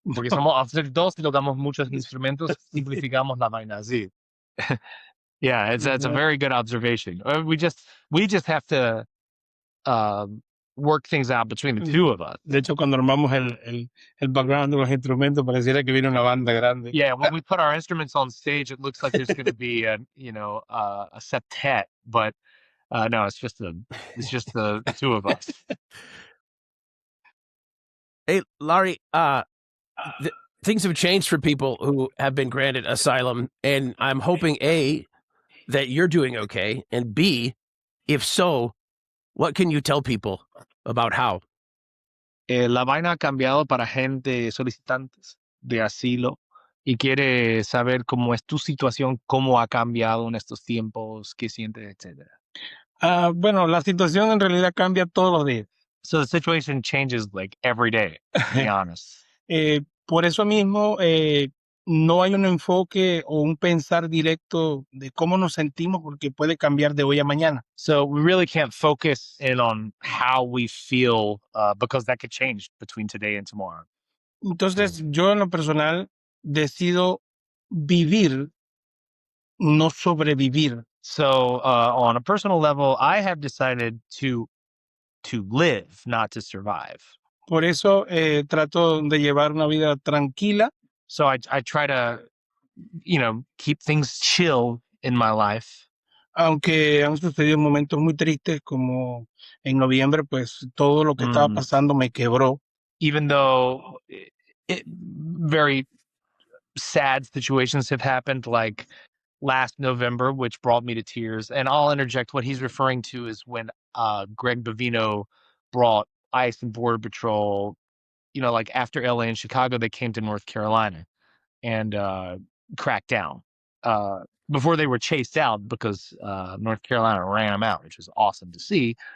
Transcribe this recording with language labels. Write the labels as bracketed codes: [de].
[es] Porque somos, al ser dos y tocamos muchos instrumentos, simplificamos la vaina así. [en] Yeah, it's a very good observation. We just have to work things out between the two of us. [es] De hecho, cuando armamos el background de los instrumentos, pareciera que viene una banda grande. [en] Yeah, when we put our instruments on stage, it looks like there's going to be a septet, but no, it's just the two of us. Hey, Larry, things have changed for people who have been granted asylum, and I'm hoping A, that you're doing okay, and B, if so, what can you tell people about how? [es] La vaina ha cambiado para gente solicitantes de asilo y quiere saber cómo es tu situación, cómo ha cambiado en estos tiempos, qué sientes, etcétera. Bueno, la situación en realidad cambia todos los días. [en] So the situation changes like every day, to be honest. [es] Por eso mismo, no hay un enfoque o un pensar directo de cómo nos sentimos porque puede cambiar de hoy a mañana. [en] So we really can't focus in on how we feel because that could change between today and tomorrow. [es] Entonces, yo en lo personal decido vivir, no sobrevivir. [en] So on a personal level, I have decided to live, not to survive. [es] Por eso trato de llevar una vida tranquila. [en] So I try to, keep things chill in my life. [es] Aunque han sucedido momentos muy tristes, como en noviembre, pues todo lo que estaba pasando me quebró. [en] Even though very sad situations have happened, like last November, which brought me to tears. And I'll interject, what he's referring to is when Greg Bovino brought ICE and Border Patrol, like after LA and Chicago, they came to North Carolina and cracked down before they were chased out because North Carolina ran them out, which was awesome to see.